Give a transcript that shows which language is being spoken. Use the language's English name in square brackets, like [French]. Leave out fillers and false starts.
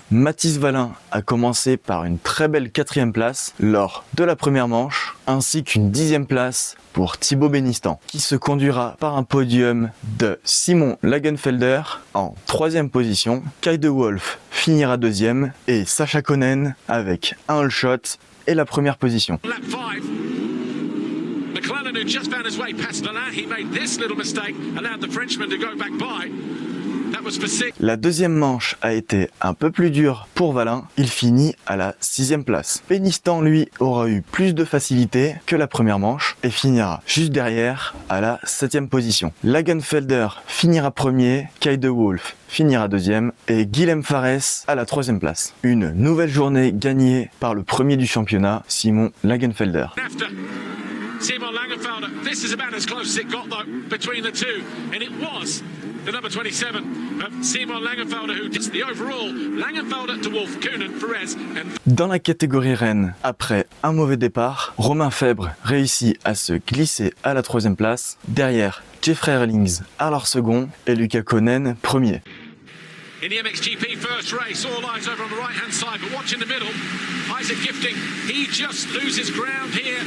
[French] Mathis Valin a commencé par une très belle 4e place lors de la première manche, ainsi qu'une 10e place pour Thibaut Benistan, qui se conduira par un podium de Simon Lagenfelder en 3e position. Kai de Wolf finira 2e et Sacha Konen avec un all shot et la première position. [English] McLaren, who just found his way past Alain, he made this little mistake, allowed the Frenchman to go back by. [French] La deuxième manche a été un peu plus dure pour Valin, il finit à la 6e place. Benistan, lui, aura eu plus de facilité que la première manche et finira juste derrière à la 7e position. Lagenfelder finira premier, Kai de Wolf finira 2e et Guilhem Fares à la 3e place. Une nouvelle journée gagnée par le premier du championnat, Simon Lagenfelder. [English] Simon Langenfelder, this is about as close as it got though between the two, and it was the number 27 of Simon Langenfelder who did the overall. Langenfelder to Wolf, Koenen, Perez and... [French] Dans la catégorie reine, après un mauvais départ, Romain Febvre réussit à se glisser à la 3e place, derrière Jeffrey Erlings à leur second et Lucas Konen premier. [English] In the MXGP first race, all eyes over on the right-hand side, but watch in the middle. Isaac Gifting, he just loses ground here.